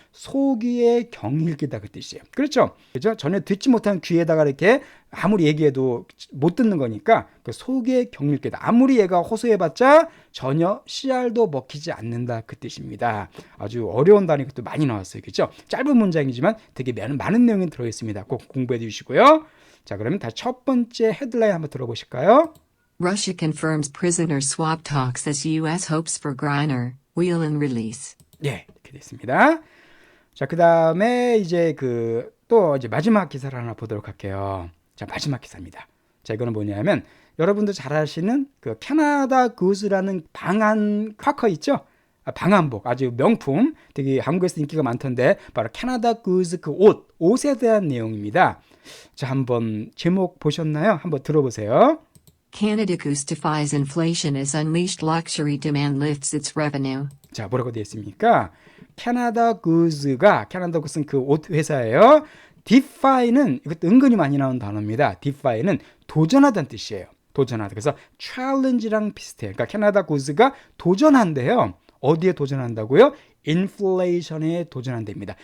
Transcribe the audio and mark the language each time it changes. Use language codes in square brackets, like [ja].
[ko] 소귀의 경일기다 그 뜻이에요. 그렇죠? 전혀 듣지 못한 귀에다가 이렇게 아무리 얘기해도 못 듣는 거니까 그 소귀의 경일기다. 아무리 얘가 호소해봤자 전혀 씨알도 먹히지 않는다 그 뜻입니다. 아주 어려운 단어가 또 많이 나왔어요. 그렇죠? 짧은 문장이지만 되게 많은 내용이 들어있습니다. 꼭 공부해 주시고요. 자, 그러면 다시 첫 번째 헤드라인 한번 들어보실까요? [en] Russia confirms prisoner swap talks as U.S. hopes for Griner, Whelan release. [ko] 예, 이렇게 됐습니다. 자, 그 다음에 이제 또 이제 마지막 기사를 하나 보도록 할게요. 자, 마지막 기사입니다. 자, 이거는 뭐냐면 여러분도 잘 아시는 그 캐나다 구스라는 방한 쿼커 있죠? 방한복 아주 명품, 되게 한국에서 인기가 많던데 바로 캐나다 구스 그 옷에 대한 내용입니다. 자, 한번 제목 보셨나요? 한번 들어보세요. [en] Canada Goose defies inflation as unleashed luxury demand lifts its revenue. [ko] 자, 뭐라고 되어 있습니까? 캐나다 구스가 캐나다 구스는 그 옷 회사예요. defy는 이것도 은근히 많이 나오는 단어입니다. defy는 도전하다는 뜻이에요. 도전하다. 그래서 challenge랑 비슷해요. 그러니까 캐나다 구스가 도전한대요. 어디에 도전한다고요? 인플레이션에 도전한답니다.